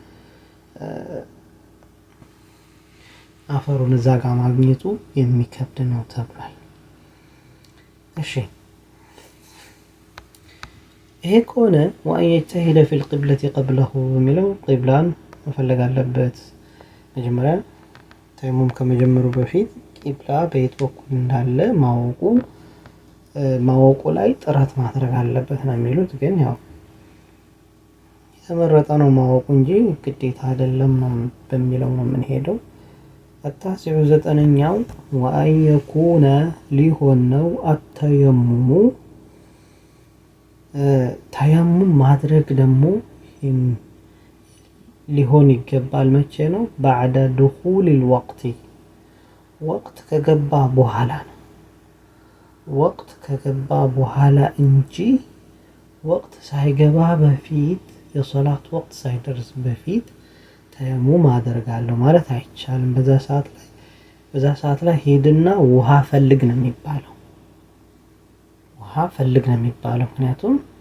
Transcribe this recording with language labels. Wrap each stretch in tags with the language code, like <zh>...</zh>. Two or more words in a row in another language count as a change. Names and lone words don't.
<am>አፈሩን እዛ ጋር ማግኘቱ የሚከብድ ነው ተብሏል። እሺ ይሄ ከሆነ</am> <ar>وأن يجتهد في القبلة قبله</ar> <am>የሚለው ቂብላን መፈለግ አለበት። መጀመሪያ ተየሙም ከመጀመሩ በፊት ቂብላ በየት በኩል እንዳለ ማወቁ ማወቁ ላይ ጥረት ማድረግ አለበት ነው የሚሉት። ግን ያው የተመረጠ ነው ማወቁ እንጂ ግዴታ አይደለም ነው በሚለው ነው የምንሄደው። التاسع ዘጠነኛው</am> <ar>وأن يكون</ar> <am>ሊሆን ነው التيمم ተየሙም ማድረግ ደግሞ ሊሆን ይገባል። መቼ ነው?</am> <ar>بعد دخول الوقت</ar> <am>ወቅት ከገባ በኋላ ነው። ወቅት ከገባ በኋላ እንጂ ወቅት ሳይገባ በፊት የሶላት ወቅት ሳይደርስ በፊት ተየሙም አደርጋለሁ ማለት አይቻልም። በዛ ሰዓት ላይ ሄድና ውሃ ፈልግ ነው የሚባለው። ውሃ ፈልግ ነው የሚባለው ምክንያቱም</am>